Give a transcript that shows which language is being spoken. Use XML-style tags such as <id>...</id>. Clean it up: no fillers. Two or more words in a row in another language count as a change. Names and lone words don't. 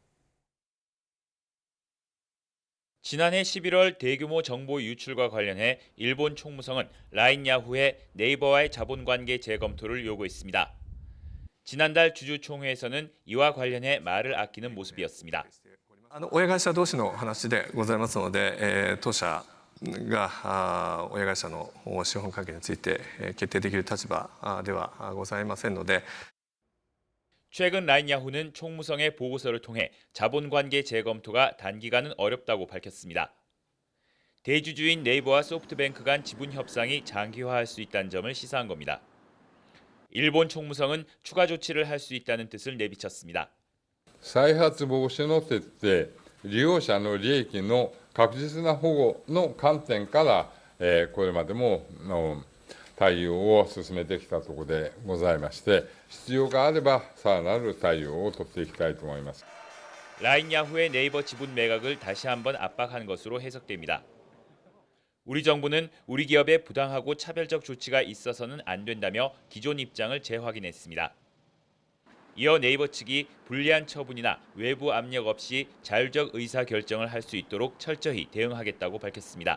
<ko>지난해 11월 대규모 정보 유출과 관련해 일본 총무성은 라인 야후의 네이버와의 자본관계 재검토를 요구했습니다. 지난달 주주총회에서는 이와 관련해 말을 아끼는 모습이었습니다.</ko> <ja>親会社同士の話でございますので、当社が親会社の資本関係について決定できる立場ではございませんので。</ja> <ko>최근 라인야후는 총무성의 보고서를 통해 자본관계 재검토가 단기간은 어렵다고 밝혔습니다. 대주주인 네이버와 소프트뱅크 간 지분 협상이 장기화할 수 있다는 점을 시사한 겁니다. 일본 총무성은 추가 조치를 할 수 있다는 뜻을 내비쳤습니다.</ko> <ja>再発防止の徹底、利用者の利益の確実な保護の観点から、これまでも対応を進めてきたところでございまして、必要があればさらなる対応を取っていきたいと思います。</ja> <ko>라인야후의 네이버 지분 매각을 다시 한번 압박한 것으로 해석됩니다. 우리 정부는 우리 기업에 부당하고 차별적 조치가 있어서는 안 된다며 기존 입장을 재확인했습니다. 이어 네이버 측이 불리한 처분이나 외부 압력 없이 자율적 의사 결정을 할 수 있도록 철저히 대응하겠다고 밝혔습니다.</ko>